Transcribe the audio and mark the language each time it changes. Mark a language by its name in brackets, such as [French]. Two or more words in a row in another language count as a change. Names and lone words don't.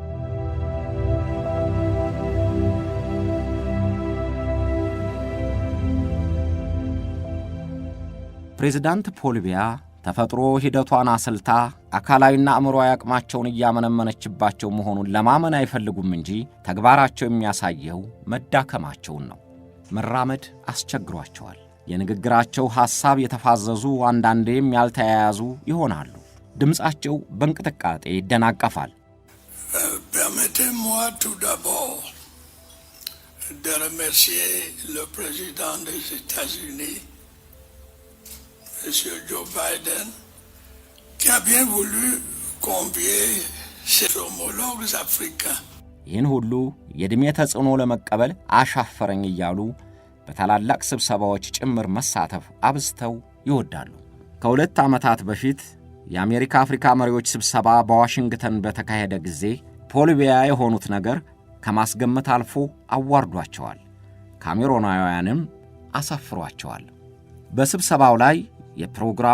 [Amharic] ፕሬዝዳንት ፖል ቢያ ተፈጥሮ ሂደቷን አስልታ አካላዊና አእምሮአዊ አቅማቸውን እያመነመነችባቸው መሆኑን ለማመን አይፈልጉም እንጂ ተግባራቸው የሚያሳየው መዳከማቸውን ነው። መራመድ አስቸግሯቸዋል። የንግግራቸው ሐሳብ የተፋዘዙ አንዳንዴም ያልተያያዙ ይሆናሉ። ድምፃቸው በእንቅጥቃጤ ይደናቀፋል። [French] Permettez-moi tout d'abord de remercier le président des États-Unis, M. Joe Biden, qui a bien voulu convier ses homologues africains. [Amharic] ይህን ሁሉ የዕድሜ ተጽዕኖ ለመቀበል አሻፈረኝ እያሉ በታላላቅ ስብሰባዎች ጭምር መሳተፍ አብዝተው ይወዳሉ። ከ2 ዓመታት በፊት የአሜሪካ አፍሪካ መሪዎች ስብሰባ በዋሽንግተን በተካሄደ ጊዜ ፖል ቢያ የሆኑት ነገር ከማስገመት አልፎ አዋርዷቸዋል። ካሜሮናውያንም አሳፍሯቸዋል። በስብሰባው ላይ የፕሮግራሙ